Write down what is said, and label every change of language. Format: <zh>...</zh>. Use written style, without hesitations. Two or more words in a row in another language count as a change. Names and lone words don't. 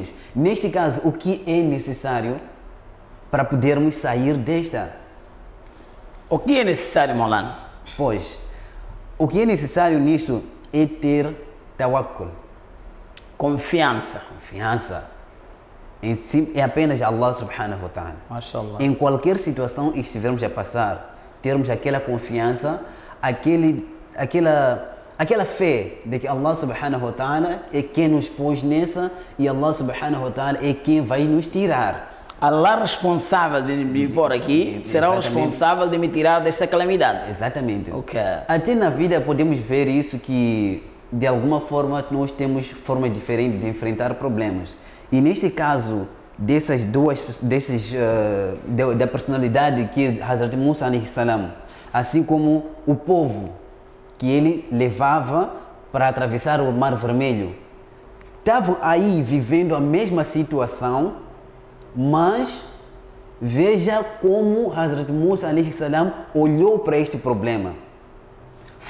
<pt>Neste caso, o que é necessário para podermos sair desta? O que é necessário, Maulana? Pois, o que é necessário nisto é ter tawakkul. Confiança. Em si, é apenas Allah</pt> <ar>سبحانه وتعالى.</ar> <pt>Mashallah. Em qualquer situação que estivermos a passar, termos aquela confiança, aquela fé de que Allah</pt> <ar>سبحانه وتعالى</ar> <pt>é quem nos pôs nessa e Allah</pt> <ar>سبحانه وتعالى</ar> <pt>é quem vai nos tirar. Allah responsável de me pôr aqui será o responsável de me tirar desta calamidade. Exatamente. Ok. Até na vida podemos ver isso, que de alguma forma nós temos formas diferentes de enfrentar problemas. E neste caso da personalidade que Hazrat Musa</pt> <ar>عليه السلام,</ar> <pt>assim como o povo que ele levava para atravessar o Mar Vermelho, estavam aí vivendo a mesma situação, mas veja como Hazrat Musa</pt> <ar>عليه السلام</ar> <pt>olhou para este problema.</pt>